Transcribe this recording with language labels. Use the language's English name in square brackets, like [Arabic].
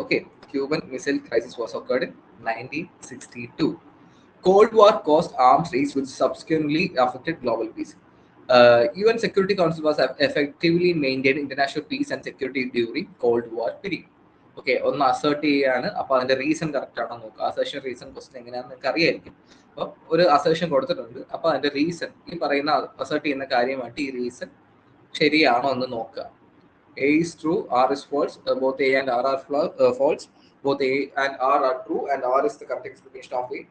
[English] Okay, Cuban Missile Crisis was occurred in 1962. Cold War caused arms race which subsequently affected global peace. UN Security Council was effectively maintained international peace and security during Cold War period. [Malayalam] Okay, ഒന്ന് assert ചെയ്യാണ്. അപ്പൊ അതിന്റെ reason correct ആണോ നോക്കുക. Assertion reason question എങ്ങനെയാണെന്ന് നിങ്ങൾക്ക് അറിയായിരിക്കും. അപ്പൊ ഒരു അസേർഷൻ കൊടുത്തിട്ടുണ്ട്, അപ്പൊ അതിന്റെ റീസൺ, ഈ പറയുന്ന അസേർട്ട് ചെയ്യുന്ന കാര്യമായിട്ട് ഈ റീസൺ ശരിയാണോ എന്ന് നോക്കുക. [English] A is true, R is false, both A and R are false, both A and R are true, and R is the correct explanation of A.